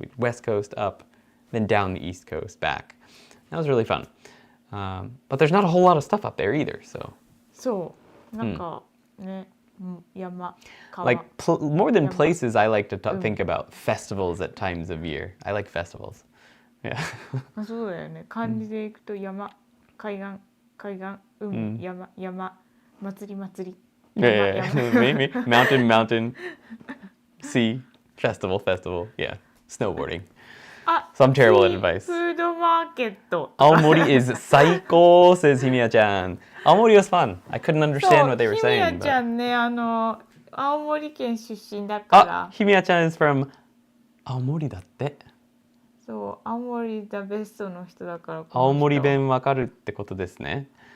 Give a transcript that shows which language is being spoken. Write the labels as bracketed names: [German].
[English] We west coast up, then down the east coast back. That was really fun. But there's not a whole lot of stuff up there either, so. [Japanese] そう、なんかね、山、川。 [English] Like more than places, I like to think about festivals at times of year. I like festivals. Yeah. [Japanese] そうだよね。漢字でいくと山、海岸、海、山、祭り。 [English] Yeah. Maybe. Mountain, sea, festival, yeah. Snowboarding. So I'm terrible at advice. [Japanese] フードマーケット。 [English] Aomori is saiko, says Himiya-chan. Aomori was fun. I couldn't understand what they were [Japanese] ひみや [English] saying. [Japanese] ちゃんね、青森県出身だから。 [English] Himiya-chan is from Aomori だって。 [Japanese] そう、青森ザベストの人だから。青森弁わかるってことですね。